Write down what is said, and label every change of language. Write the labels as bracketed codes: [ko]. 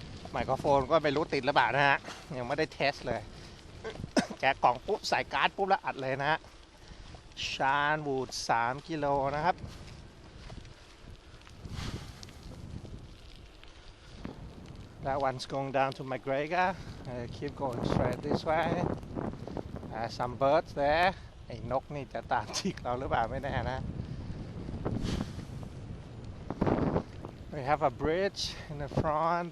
[th] ไมโครโฟนก็ไม่รู้ติดหรือเปล่านะฮะยังไม่ได้เทสเลยแกะกล่องปุ๊บใส่การ์ดปุ๊บแล้วอัดเลยนะฮะชานวูด3กิโลนะครับ [en] That one's going down to McGregor. Keep going straight this way. Some birds there. [th] ไอ้นกนี่จะตามจิกเราหรือเปล่าไม่แน่นะ [en] We have a bridge in the front.